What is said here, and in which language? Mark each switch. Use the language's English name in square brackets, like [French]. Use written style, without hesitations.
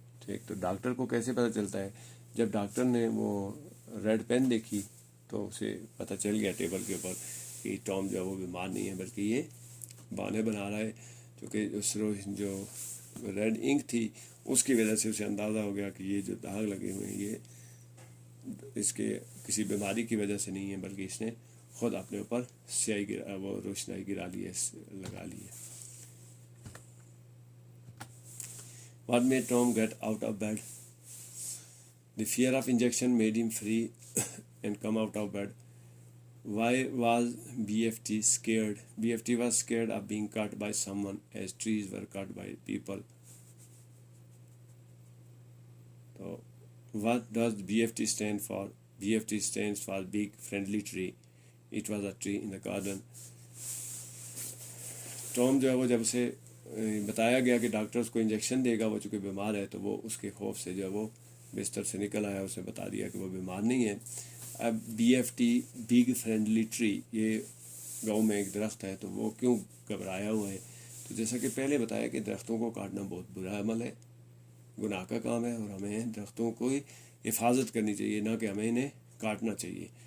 [Urdu] ٹھیک، تو ڈاکٹر کو کیسے پتہ چلتا ہے؟ جب ڈاکٹر نے وہ ریڈ پین دیکھی تو اسے پتہ چل گیا ٹیبل کے اوپر کہ ٹام جو ہے وہ بیمار نہیں ہے، بلکہ یہ بہانے بنا رہا ہے، کیونکہ اس جو ریڈ انک تھی اس کی وجہ سے اسے اندازہ ہو گیا کہ یہ جو داغ لگے ہوئے ہیں یہ اس کے کسی بیماری کی وجہ سے نہیں ہے، بلکہ اس نے خود اپنے اوپر سیاہی وہ روشنائی گرا لی ہے، لگا لی ہے. [English] What made Tom get out of bed? The fear of injection made him free and come out of bed. Why was BFT scared? BFT was scared of being cut by someone as trees were cut by people. So, what does BFT stand for? BFT stands for Big Friendly Tree. It was a tree in the garden. [Urdu] Tom جو ہے وہ جب اسے بتایا گیا کہ doctor اس کو injection دے گا، وہ چونکہ بیمار ہے، تو وہ اس کے خوف سے جو ہے وہ بستر سے نکل آیا، اسے بتا دیا کہ وہ بیمار نہیں ہے. اب BFT بگ فرینڈلی ٹری، یہ گاؤں میں ایک درخت ہے، تو وہ کیوں گھبرایا ہوا ہے؟ تو جیسا کہ پہلے بتایا کہ درختوں کو کاٹنا بہت برا عمل ہے، گناہ کا کام ہے، اور ہمیں درختوں کو حفاظت کرنی چاہیے، نہ کہ ہمیں انہیں کاٹنا چاہیے.